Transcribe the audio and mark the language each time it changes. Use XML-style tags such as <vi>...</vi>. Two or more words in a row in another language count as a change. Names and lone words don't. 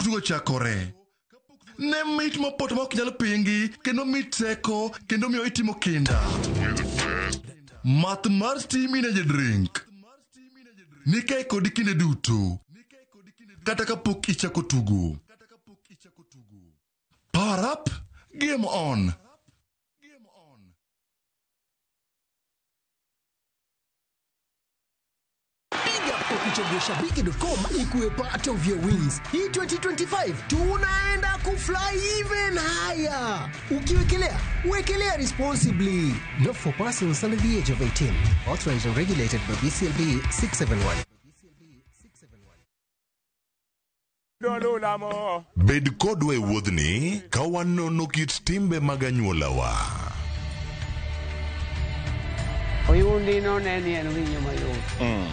<luo>tugo chakore ne mit mopoto ma ok nyalo pingi kendo mit teko kendo miyo itimo kinda math mar</luo> <en>steam energy drink</en> <luo>nikai kod kinde duto kata kapok ichako tugo</luo> <en>power up game on</en> <sw>Kuchagua shabiki.com ikuwe</sw> <en>part of your wins.</en> <sw>Hii 2025 tunaenda kufly</sw> <en>even higher.</en> <sw>Ukiwekelea, wekelea</sw> <en>responsibly. Not for persons under the age of 18. Authorized and regulated by BCLB 671.</en> <luo>Bed kodwa e wuodhni ka wanono kit timbe mag anyuolawa. Oyundi no neni en winyo mayot.</luo>